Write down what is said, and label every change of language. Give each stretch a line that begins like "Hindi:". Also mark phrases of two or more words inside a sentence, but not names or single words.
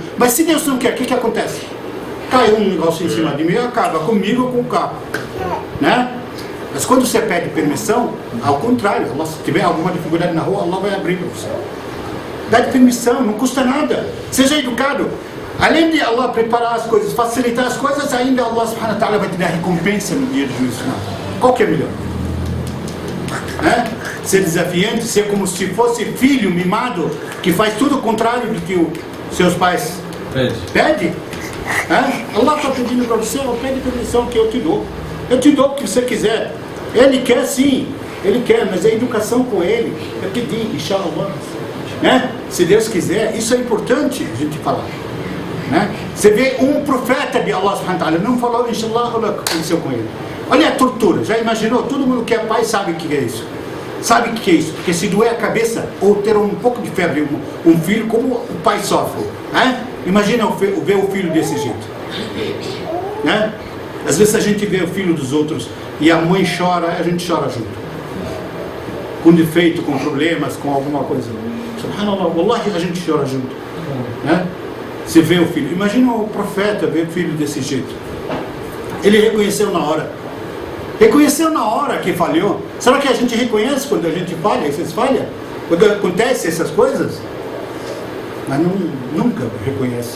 Portuguese: Mas se Deus não quer, o que acontece? Cai um negócio em cima de mim e acaba comigo ou com o carro. Né? Mas quando você pede permissão, ao contrário, se tiver alguma dificuldade na rua, Allah vai abrir para você. Pede permissão, não custa nada. Seja educado. Além de Allah preparar as coisas, facilitar as coisas, ainda
Arabic: الله سبحانه وتعالى
Portuguese: vai te dar recompensa no dia do juízo final. Qual que é melhor? Ser desafiante, ser como se fosse filho mimado, que faz tudo o contrário do que os seus pais pede? Allah está pedindo para você, pede permissão que eu te dou. Eu te dou o que você quiser. Ele quer sim, Ele quer, mas é educação com Ele. É pedir, inshallah. Se Deus quiser, isso é importante a gente falar. Você vê um profeta de
Arabic: الله سبحانه وتعالى,
Portuguese: não falou inshallah, olha o que aconteceu com ele. Olha a tortura, já imaginou? Todo mundo que é pai sabe o que é isso. Sabe o que é isso? Porque se doer a cabeça ou ter um pouco de febre, um filho, como o pai sofre. Imagina ver o filho desse jeito. Às vezes a gente vê o filho dos outros e a mãe chora, a gente chora junto. Com defeito, com problemas, com alguma coisa.
Arabic: سبحان الله، والله,
Portuguese: a gente chora junto. Você vê o filho. Imagina o profeta ver o filho desse jeito. Ele reconheceu na hora. Reconheceu na hora que falhou. Será que a gente reconhece quando a gente falha? Vocês falham? Quando acontecem essas coisas? Mas nunca reconhece.